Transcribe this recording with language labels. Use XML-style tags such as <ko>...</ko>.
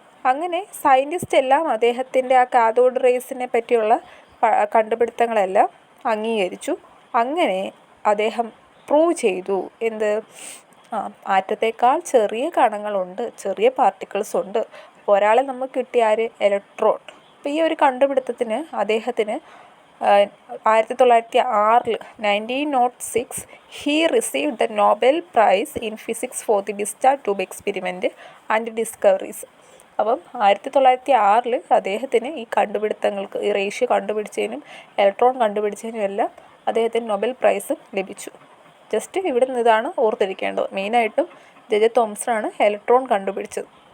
<ml>അങ്ങനെ സയൻറ്റിസ്റ്റ് എല്ലാം അദ്ദേഹത്തിൻ്റെ ആ കാഥോഡ് റേസിനെ പറ്റിയുള്ള കണ്ടുപിടുത്തങ്ങളെല്ലാം അംഗീകരിച്ചു. അങ്ങനെ അദ്ദേഹം പ്രൂവ് ചെയ്തു എന്ത്, ആറ്റത്തേക്കാൾ ചെറിയ കണങ്ങളുണ്ട്, ചെറിയ പാർട്ടിക്കിൾസ് ഉണ്ട്. ഒരാളെ നമുക്ക് കിട്ടിയ ഇലക്ട്രോൺ. അപ്പോൾ ഈ ഒരു കണ്ടുപിടുത്തത്തിന് അദ്ദേഹത്തിന് 1906</ml> <en>1906 he received the Nobel Prize in Physics for the discharge tube experiment and discoveries.</en> <ml>അപ്പം 1906 അദ്ദേഹത്തിന് ഈ കണ്ടുപിടുത്തങ്ങൾക്ക്, ഈ റേഷ്യോ കണ്ടുപിടിച്ചതിനും ഇലക്ട്രോൺ കണ്ടുപിടിച്ചതിനും എല്ലാം അദ്ദേഹത്തിന് നൊബേൽ പ്രൈസ് ലഭിച്ചു. ജസ്റ്റ് ഇവിടെ നിന്ന് ഇതാണ് ഓർത്തിരിക്കേണ്ടത്. മെയിനായിട്ടും ജെ തോംസൺ ഇലക്ട്രോൺ കണ്ടുപിടിച്ചത്.</ml>